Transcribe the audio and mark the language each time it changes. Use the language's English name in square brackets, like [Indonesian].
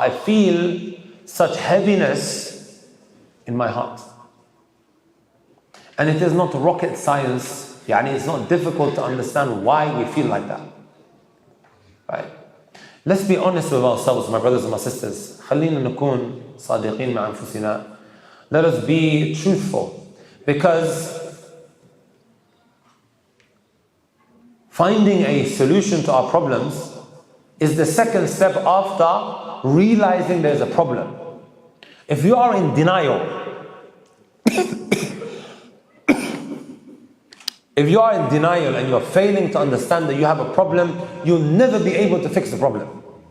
[English] I feel such heaviness in my heart. And it is not rocket science, it's not difficult to understand why we feel like that. Right? Let's be honest with ourselves, my brothers and my sisters. [Arabic] خلينا نكون صادقين مع أنفسنا. [English] Let us be truthful. Because finding a solution to our problems is the second step after realizing there's a problem. If you are in denial, if you are in denial and you're failing to understand that you have a problem, you'll never be able to fix the problem.